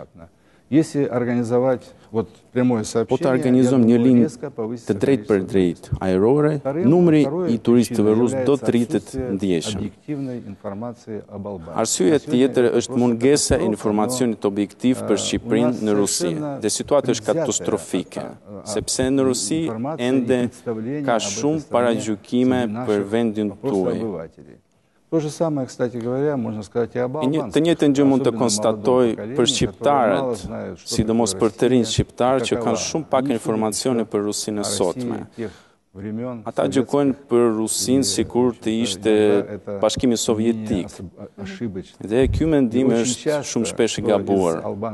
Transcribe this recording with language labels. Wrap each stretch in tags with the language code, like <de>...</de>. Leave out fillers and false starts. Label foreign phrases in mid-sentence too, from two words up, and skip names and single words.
<sq>Po të organizojmë një linjë të drejtë për drejtë ajrore, numri i turistëve rusë do të rritet ndjeshëm. Arsyeja tjetër është mungesa e informacionit objektiv për Shqipërinë në Rusi, dhe situata është katastrofike, sepse në Rusi ende ka shumë paragjykime për vendin tuaj.</sq> <ru>То же самое, кстати говоря, можно сказать и об албанцах.</ru> <sq>Të njëjtën gjë mund të konstatoj për shqiptarët, sidomos për të rinj shqiptarë që kanë shumë pak informacione për Rusinë e sotme. Ata gjykojnë për Rusinë sikur të ishte Bashkimi Sovjetik. Dhe ky mendim është shumë shpesh i gabuar.</sq>